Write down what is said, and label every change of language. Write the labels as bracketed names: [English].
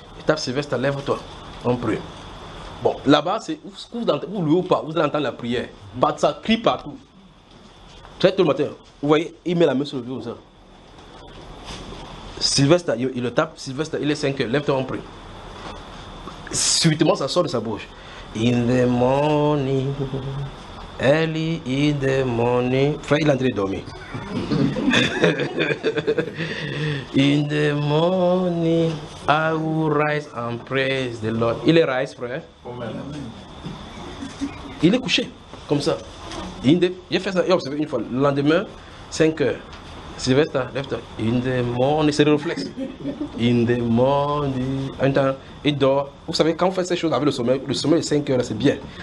[French] Il tape Sylvester, lève-toi, on prie. Bon, là-bas, c'est vous louez ou pas, vous allez entendre la prière. Batsa crie partout. Très tôt le matin, vous voyez, il met la main sur le dos. Sylvester, il le tape, Sylvester, il est 5 heures, lève-toi, on prie. subitement ça sort de sa bouche. [English] In the morning, early in the morning. [French] Frère, il est en train de dormir. [English] In the morning, I will rise and praise the Lord. [French] Il est rise, frère. Il est couché, comme ça. J'ai fait ça, j'ai observé une fois. Le lendemain, 5 heures. Sylvester, lève-toi. [English] In the morning, [French] c'est le réflexe. In the morning. En temps, il dort. Vous savez, quand on fait ces choses avec le sommeil de 5 heures, c'est bien.